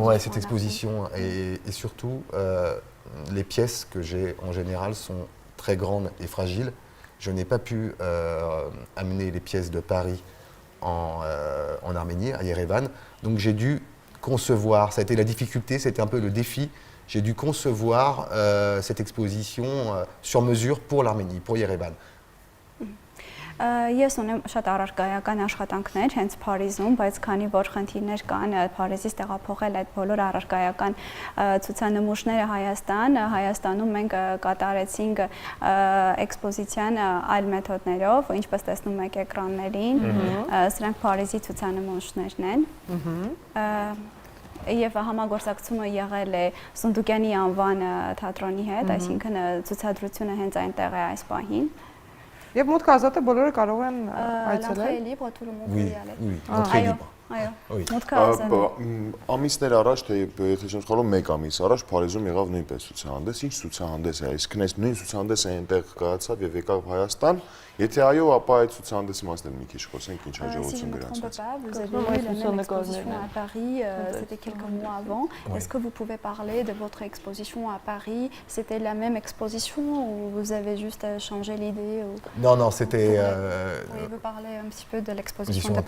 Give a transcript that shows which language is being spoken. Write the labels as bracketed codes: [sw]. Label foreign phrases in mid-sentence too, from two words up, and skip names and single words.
[fr] Ouais, cette exposition. Et surtout, les pièces que j'ai en général sont très grandes et fragiles. Je n'ai pas pu amener les pièces de Paris en Arménie, à Yerevan. Donc j'ai dû concevoir, ça a été la difficulté, c'était un peu le défi. J'ai dû concevoir cette exposition sur mesure pour l'Arménie, pour Yerevan. [hy] Ես ունեմ շատ առարկայական աշխատանքներ հենց Փարիզում, բայց քանի որ խնդիրներ կան Փարիզից տեղափոխել այդ բոլոր առարկայական ցուցանմուշները Հայաստանում մենք կատարեցինք էքսպոզիցիան այլ մեթոդներով, ինչպես տեսնում եք էկրաններին, սրանք Փարիզի ցուցանմուշներն են։ Եվ համագործակցումը եղել է Սունդուկյանի անվան թատրոնի հետ, այսինքն ցուցադրությունը հենց այնտեղ է այս պահին։ Եվ մուտքը ազատ է, բոլորը կարող են այցելել։ [fr] Oui, entrée libre. [hy] Այո, մուտքը ազատ է։ Ամիսներ առաջ, թե եթե չեմ սխալվում, 1 ամիս առաջ Փարիզում եղավ նույնպես ցուցահանդես, ինչ ցուցահանդես է, այսինքն այս նույն ցուցահանդեսը այնտեղ կայացավ եւ եկավ Հայաստան Եթե այո, ապա այդ ցուցահանդեսի մասին մի քիչ խոսենք, ինչ [fr] Si je [hy] հաջողություն [fr] ne me trompe [hy] գրանցած։ [fr] pas, vous Quand avez même, eu ouais, la ce sont même des exposition coordonnées. à Paris, c'était quelques mois avant. Est-ce que vous pouvez parler de votre exposition à Paris? C'était la même exposition ou vous avez juste changé l'idée Non, c'était... Pourriez-vous parler un petit peu de l'exposition de